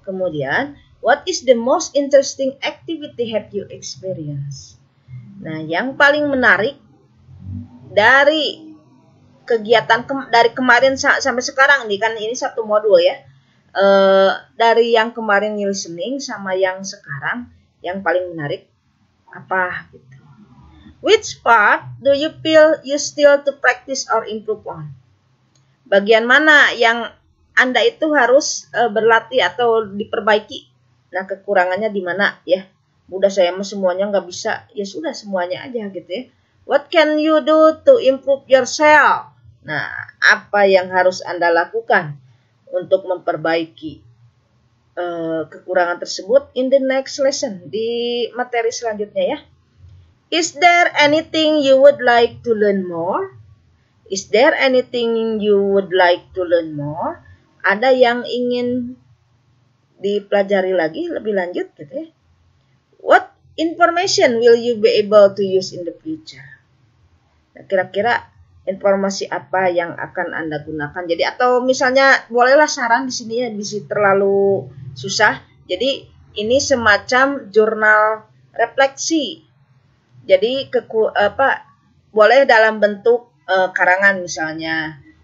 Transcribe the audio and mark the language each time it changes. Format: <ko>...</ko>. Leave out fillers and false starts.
<en>Kemudian what is the most interesting activity have you experienced?</en> <id>Nah, yang paling menarik dari kegiatan dari kemarin sampai sekarang nih, kan ini satu modul ya. Dari yang kemarin listening sama yang sekarang, yang paling menarik apa gitu.</id> <en>Which part do you feel you still to practice or improve on?</en> <id>Bagian mana yang Anda itu harus berlatih atau diperbaiki? Nah, kekurangannya di mana ya? Udah saya mah semuanya nggak bisa. Ya sudah, semuanya aja gitu ya.</id> <en>What can you do to improve yourself?</en> <id>Nah, apa yang harus Anda lakukan untuk memperbaiki kekurangan tersebut</id> <en>in the next lesson,</en> <id>di materi selanjutnya ya.</id> <en>Is there anything you would like to learn more? Is there anything you would like to learn more?</en> <id>Ada yang ingin dipelajari lagi lebih lanjut gitu ya.</id> <en>What information will you be able to use in the future?</en> <id>Nah, kira-kira informasi apa yang akan Anda gunakan? Jadi atau misalnya bolehlah saran di sini ya, bisa terlalu susah. Jadi ini semacam jurnal refleksi. Jadi boleh dalam bentuk karangan misalnya.</id>